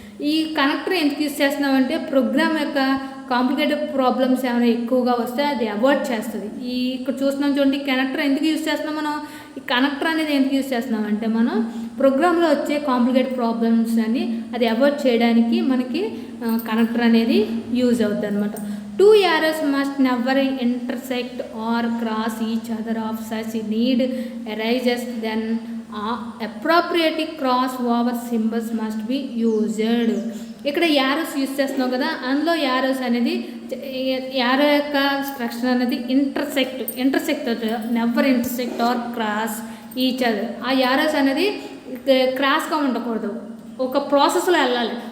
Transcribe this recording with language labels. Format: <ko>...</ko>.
<te>ఈ కనెక్టర్ ఎందుకు యూజ్ చేస్తున్నామంటే ప్రోగ్రామ్ యొక్క కాంప్లికేటెడ్ ప్రాబ్లమ్స్ ఏమైనా ఎక్కువగా వస్తే అది అవాయిడ్ చేస్తుంది. ఇక్కడ చూస్తున్నాం చూడండి, కనెక్టర్ ఎందుకు యూజ్ చేస్తున్నాం మనం? ఈ కనెక్టర్ అనేది ఎందుకు యూజ్ చేస్తున్నాం అంటే మనం ప్రోగ్రాంలో వచ్చే కాంప్లికేటెడ్ ప్రాబ్లమ్స్ అని అది అవాయిడ్ చేయడానికి మనకి కనెక్టర్ అనేది యూజ్ అవుతుంది అనమాట.</te> <en>2 arrows must never intersect or cross each other of such need arises, then appropriate cross over symbols must be used.</en> <te>ఇక్కడ యారోస్ యూజ్ చేస్తున్నాం కదా, అందులో యారోస్ అనేది యారో యొక్క స్ట్రక్చర్ అనేది</te> <en>Intersect never intersect or cross each other.</en> <te>ఆ arrows అనేది క్రాస్గా ఉండకూడదు, ఒక ప్రాసెస్లో వెళ్ళాలి.</te>